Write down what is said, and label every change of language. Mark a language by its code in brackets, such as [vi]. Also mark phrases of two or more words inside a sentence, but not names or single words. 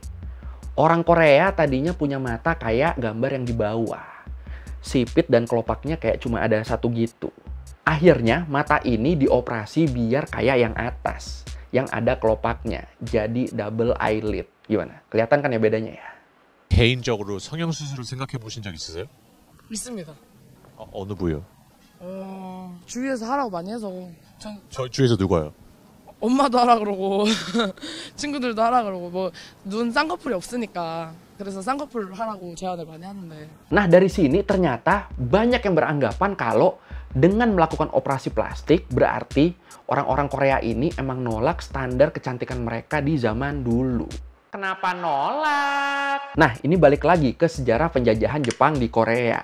[id] Orang Korea tadinya punya mata kayak gambar yang di bawah. Sipit dan kelopaknya kayak cuma ada satu gitu. Akhirnya mata ini dioperasi biar kayak yang atas, yang ada kelopaknya, jadi [en] double eyelid. [id] Gimana? Kelihatan kan ya bedanya ya? [ko] 개인적으로 성형수술을 생각해 보신 적 있으세요? 있습니다. 어느 부위요? 주위에서 하라고 많이 해서 저 주위에서 누가요? 엄마도 하라 그러고 친구들도 하라 그러고 뭐 눈 쌍꺼풀이 없으니까 그래서 쌍꺼풀 하라고 제안을 많이 하는데. [id] Nah dari sini ternyata banyak yang beranggapan kalau dengan melakukan operasi plastik berarti orang-orang Korea ini emang nolak standar kecantikan mereka di zaman dulu. Kenapa nolak? Nah ini balik lagi ke sejarah penjajahan Jepang di Korea.